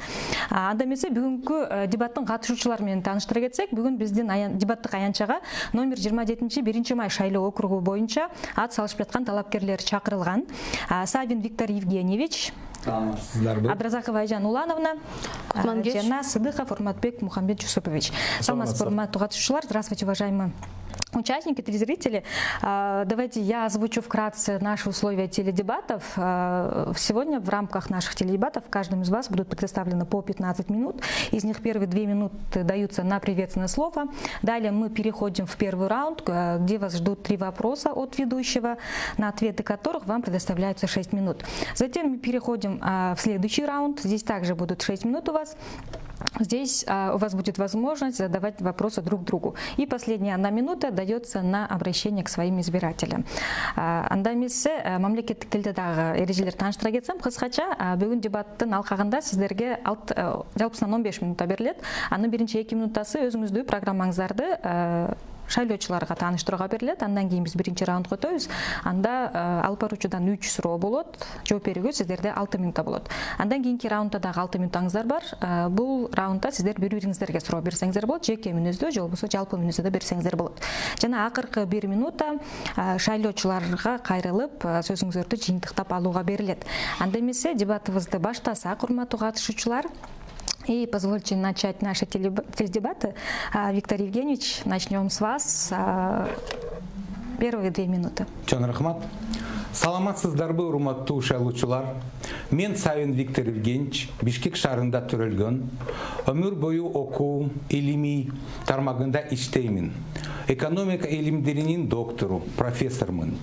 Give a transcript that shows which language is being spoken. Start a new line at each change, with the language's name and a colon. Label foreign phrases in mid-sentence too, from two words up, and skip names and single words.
Kyrgyz: Анда эмесе бүгүнкү дебаттын катышуучулары менен тааныштыра кетсек, бүгүн биздин дебаттык аянтчага номер 27 1 май шайлоо округу боюнча ат салышып жаткан талапкерлер чакырылган. Савин Виктор Евгеньевич, Абдразакова Айжан Улановна, жана Сыдыков Урматбек Мухаммед Жусупович.
Russian: Здравствуйте, уважаемые участники, телезрители. Давайте я озвучу вкратце наши условия теледебатов. Сегодня в рамках наших теледебатов каждому из вас будут предоставлены по 15 минут. Из них первые 2 минуты даются на приветственное слово. Далее мы переходим в первый раунд, где вас ждут 3 вопроса от ведущего, на ответы которых вам предоставляется 6 минут. Затем мы переходим в следующий раунд. Здесь также будут 6 минут у вас. Здесь у вас будет возможность задавать вопросы друг другу. И последняя 1 минута дается на обращение к своим избирателям.
Kyrgyz: Анда эмесе мамлекеттик тилде дагы эрежелер тааныштыра кетсем, кыскача бүгүн дебаттын алкагында сиздерге жалпысынан 15 минутта берилет. Анын биринчи 2 минутасы өзүңүздү программаңыздарды шайлоочуларга тааныштырууга берилет. Андан кийин биз биринчи раундга өтөбүз. Анда алып баруучудан 3 суроо болот. Жооп берүүгө сиздерде 6 минутта болот. Андан кийинки раундда дагы 6 минутуңуздар бар. Бул раундда сиздер бири-бириңиздерге суроо берсеңиздер болот. Жеке мүнөздө же болбосо жалпы мүнөздө берсеңиздер болот. Жана акыркы 1 минутта шайлоочуларга кайрылып сөзүңүздөрдү жыйынтыктап алууга берилет. Анда эмесе дебатыбызды баштасак, урматтуу катышуучулар.
Russian: И позвольте начать наши теледебаты. Виктор Евгеньевич, начнем с вас. Первые 2 минуты.
Kyrgyz: Чон рахмат. Саламатсыздарбы, урматтуу шайлоочулар. Мен Савин Виктор Евгеньевич, Бишкек шаарында төрөлгөн, өмүр бою окуу, илимий тармагында иштеймин. Экономика илимдеринин доктору, профессормун.